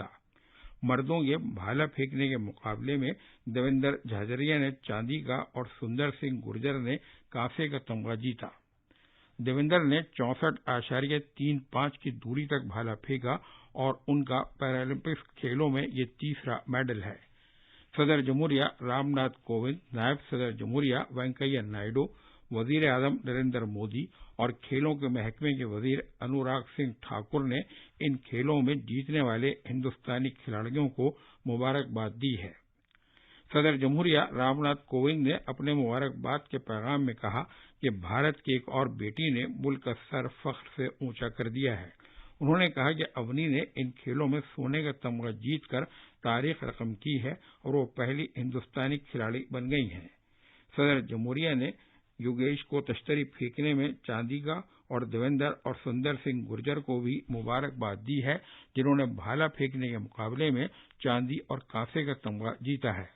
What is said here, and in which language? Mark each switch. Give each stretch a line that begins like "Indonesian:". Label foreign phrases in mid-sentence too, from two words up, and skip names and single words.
Urdu: مردوں کے بھالا پھینکنے کے مقابلے میں دیویندر جھاجھریا نے چاندی کا اور سندر سنگھ گرجر نے کانسے کا تمغہ جیتا۔ دیویندر نے 64.35 کی دوری تک بھالا پھینکا اور ان کا پیرالمپکس کھیلوں میں یہ تیسرا میڈل ہے۔ صدر جمہوریہ رام ناتھ کووند، نائب صدر جمہوریہ وینکیا نائیڈو، وزیر اعظم نریندر مودی اور کھیلوں کے محکمے کے وزیر انوراگ سنگھ ٹھاکر نے ان کھیلوں میں جیتنے والے ہندوستانی کھلاڑیوں کو مبارکباد دی ہے۔ صدر جمہوریہ رام ناتھ کووند نے اپنے مبارکباد کے پیغام میں کہا کہ بھارت کی ایک اور بیٹی نے ملک کا سر فخر سے اونچا کر دیا ہے۔ انہوں نے کہا کہ اونی نے ان کھیلوں میں سونے کا تمغہ جیت کر تاریخ رقم کی ہے اور وہ پہلی ہندوستانی کھلاڑی بن گئی ہیں۔ صدر جمہوریہ نے یوگیش کو تشتری پھینکنے میں چاندی کا اور دیویندر اور سندر سنگھ گرجر کو بھی مبارکباد دی ہے، جنہوں نے بھالا پھینکنے کے مقابلے میں چاندی اور کانسے کا تمغہ جیتا ہے۔